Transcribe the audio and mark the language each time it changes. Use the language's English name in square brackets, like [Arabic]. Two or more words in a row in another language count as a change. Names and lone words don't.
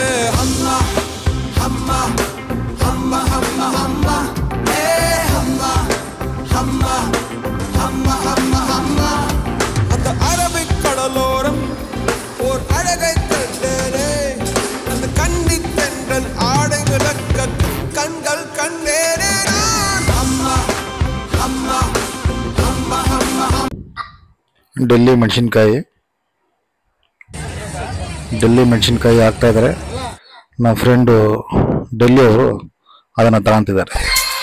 [Tamil] அம்மா அம்மா அம்மா அம்மா அம்மா ஏ அம்மா அம்மா அம்மா அம்மா அம்மா. அந்த அரபிக் கடலோரம் ஓர் அழகை கண்டனே. அந்த கண்ணி தென்றல் ஆடை விளக்க கண்கள் கண்டேனே நான். அம்மா அம்மா அம்மா அம்மா. [Kannada] ಡೆಲ್ಲಿ ಮೆಣಸಿನ್ಕಾಯಿ ಹಾಕ್ತಾ ಇದ್ದಾರೆ. ನಮ್ಮ ಫ್ರೆಂಡು ಡೆಲ್ಲಿ ಅವರು ಅದನ್ನು ತಗೊಂತಿದ್ದಾರೆ.